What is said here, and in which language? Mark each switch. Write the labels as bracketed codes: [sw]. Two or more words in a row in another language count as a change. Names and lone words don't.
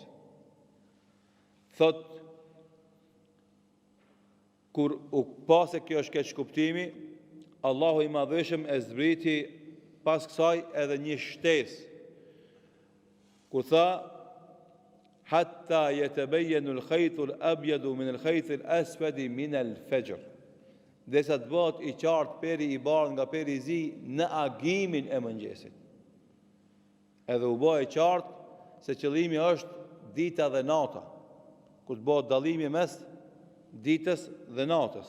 [sq] Thot, kur u pase kjo është keq kuptimi, Allahu i madhëshëm e zbriti pas kësaj edhe një shtesë, kur tha, [ar] حتى يتبين الخيط الأبيض من الخيط الأسود من الفجر. [sq] Derisa të bëhet i qartë peri i bardhë nga peri i zi në agimin e mëngjesit. Edhe u bë i qartë se qëllimi është dita dhe nata, kur të bëhet dallimi mes ditës dhe natës.